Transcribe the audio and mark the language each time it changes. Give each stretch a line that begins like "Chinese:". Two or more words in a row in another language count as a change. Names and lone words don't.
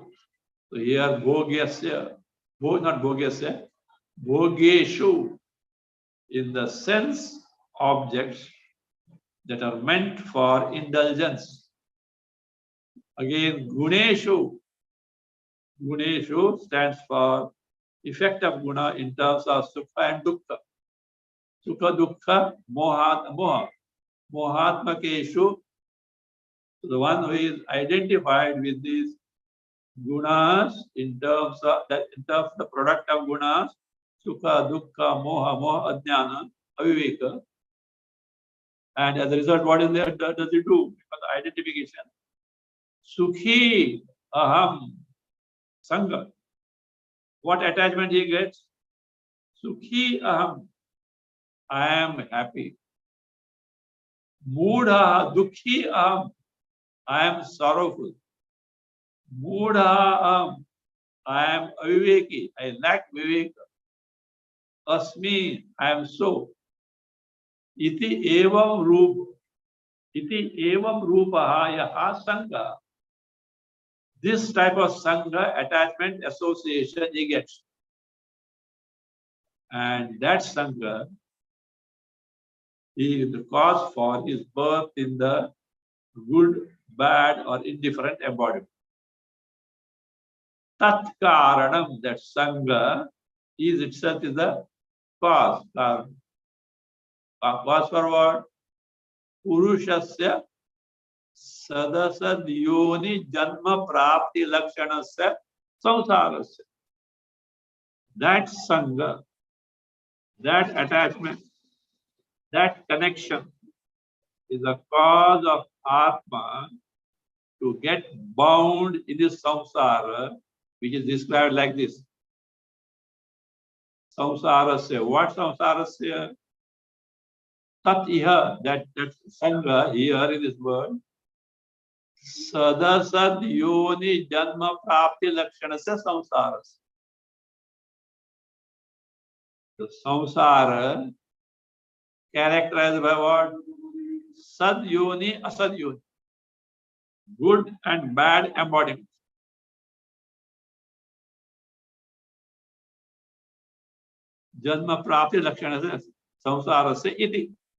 English: So here Bhogyasya, not Bhogyasya, Bhogeshu, in the sense objects that are meant for indulgence. Again, Guneshu. Guneshu stands for effect of guna in terms of sukha and dukkha.
Sanskrit: सुख, दुःख, मोह.
English: Mohatmakeshu, the one who is identified with these gunas in terms of the product of gunas,
Sanskrit: सुख, दुःख, मोह, अज्ञान, अविवेक.
English: And as a result, what is there? Does it do? Because identification.
Sanskrit: सुखी, अहम्, सङ्ग.
English: What attachment he gets?
Sanskrit: सुखी, अहम्,
English: I am happy.
Sanskrit: मूढ, दुःखी, अहम्,
English: I am sorrowful.
Sanskrit: मूढ, अहम्,
English: I am aviveki, I lack viveka. Asmi, I am so.
Sanskrit: इति एवं रूप, इति एवं रूपः यः सङ्गः.
English: This type of sangha, attachment, association, he gets. And that sangha is the cause for his birth in the good, bad, or indifferent embodiment.
Sanskrit: तत् कारणम्,
English: that sangha is itself is the cause. Cause for what?
Sanskrit: पुरुषस्य सदसद् योनि जन्म प्राप्ति लक्षणस्य संसारस्य.
English: That sangha, that attachment, that connection is the cause of Atma to get bound in this samsara, which is described like this. Samsarasya. What samsarasya?
Sanskrit: तत् इह,
English: that sangha here in this word.
Sanskrit: सदसद् योनि जन्म प्राप्ति लक्षणस्य संसारस्य.
English: The samsara characterized by what?
Sanskrit: सद् योनि, असद् योनि.
English: Good and bad embodiment.
Sanskrit: जन्म प्राप्ति लक्षणस्य संसारस्य इति.